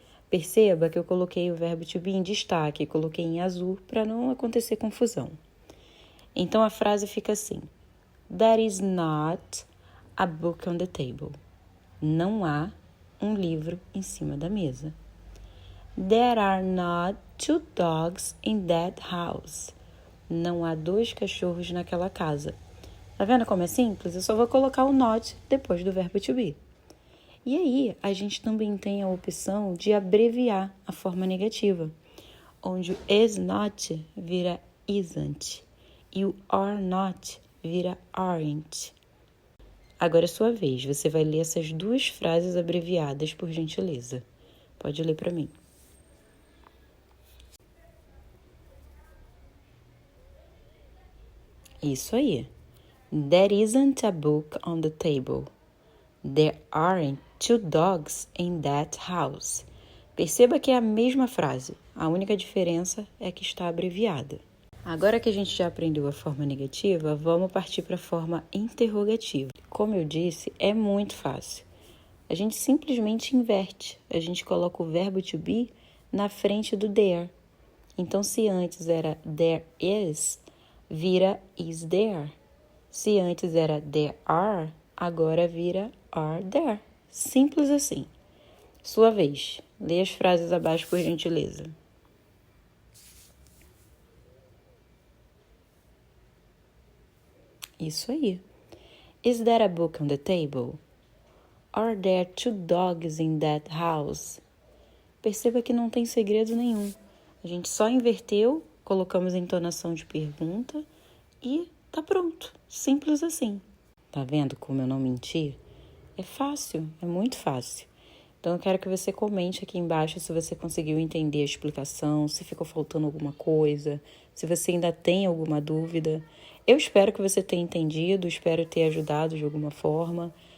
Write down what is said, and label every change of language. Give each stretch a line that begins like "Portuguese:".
Portuguese: Perceba que eu coloquei o verbo to be em destaque, coloquei em azul para não acontecer confusão. Então a frase fica assim:
English: There is not a book on the table.
Portuguese: Não há um livro em cima da mesa.
English: There are not two dogs in that house.
Portuguese: Não há 2 cachorros naquela casa. Tá vendo como é simples? Eu só vou colocar o not depois do verbo to be. E aí, a gente também tem a opção de abreviar a forma negativa, onde o is not vira isn't e o are not vira aren't. Agora é sua vez, você vai ler essas 2 frases abreviadas, por gentileza. Pode ler para mim. Isso aí.
English: There isn't a book on the table. There aren't two dogs in that house.
Portuguese: Perceba que é a mesma frase. A única diferença é que está abreviada. Agora que a gente já aprendeu a forma negativa, vamos partir para a forma interrogativa. Como eu disse, é muito fácil. A gente simplesmente inverte. A gente coloca o verbo to be na frente do there. Então, se antes era there is, vira is there. Se antes era there are, agora vira are there. Simples assim. Sua vez. Lê as frases abaixo, por gentileza. Isso aí.
English: Is there a book on the table? Are there two dogs in that house?
Portuguese: Perceba que não tem segredo nenhum. A gente só inverteu, colocamos a entonação de pergunta e tá pronto. Simples assim. Tá vendo como eu não menti? É fácil, é muito fácil. Então eu quero que você comente aqui embaixo se você conseguiu entender a explicação, se ficou faltando alguma coisa, se você ainda tem alguma dúvida. Eu espero que você tenha entendido, espero ter ajudado de alguma forma.